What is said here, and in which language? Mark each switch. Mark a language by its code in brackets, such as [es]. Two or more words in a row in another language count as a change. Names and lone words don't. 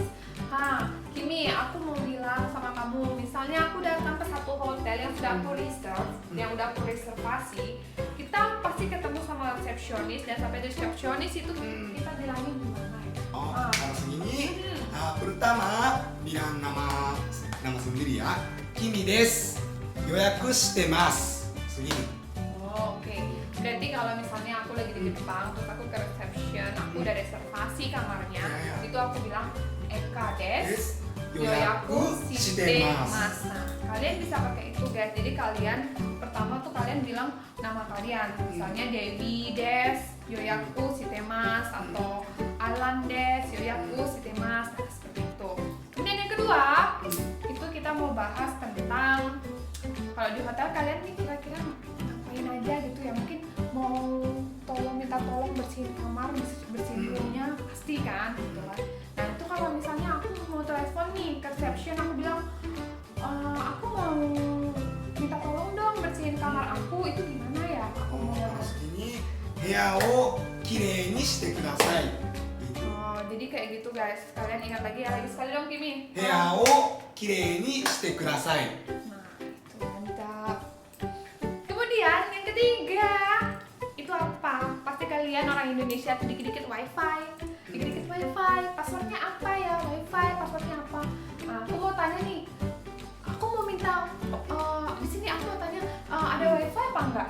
[id] Kimi, aku mau bilang sama kamu, misalnya aku datang ke satu hotel yang sudah aku reserve, yang udah aku reservasi, kita pasti ketemu sama resepsionis dan sampai resepsionis itu kita bilangin gimana ya? Harus gini. Pertama bilang nama sendiri ya. [ja] キミです. 予約してます. [id] Segini. Oke. Berarti kalau misalnya aku lagi di Jepang, terus aku ke reception, aku udah reservasi kamarnya, itu aku bilang [ja] エカです. 予約してます. [id] Nah, kalian bisa pakai itu guys. Jadi kalian pertama tuh kalian bilang nama kalian, misalnya [ja] デウィです、予約してます, [id] atau [ja] アランです、予約してます. [id] Nah, seperti itu. Kemudian yang kedua, itu kita mau bahas tentang kalau di hotel kalian nih kira-kira ngapain aja gitu ya, mungkin mau minta tolong bersihin kamar, bersihin roomnya pasti kan gitu kan. Nah itu kalau misalnya aku mau telepon nih ke reception, aku bilang aku mau minta tolong dong bersihin kamar aku, itu gimana ya? Aku mau Harus gini. [ja] 部屋をきれいにしてください. [id] Jadi kayak gitu guys. Kalian ingat lagi ya, lagi sekali dong Kimi. [ja] 部屋をきれいにしてください. [id] Kemudian yang ketiga itu apa? Pasti kalian orang Indonesia tuh dikit-dikit wifi, passwordnya apa ya? Wifi, passwordnya apa? Nah, aku mau tanya nih, aku mau minta di sini aku mau tanya ada wifi apa enggak?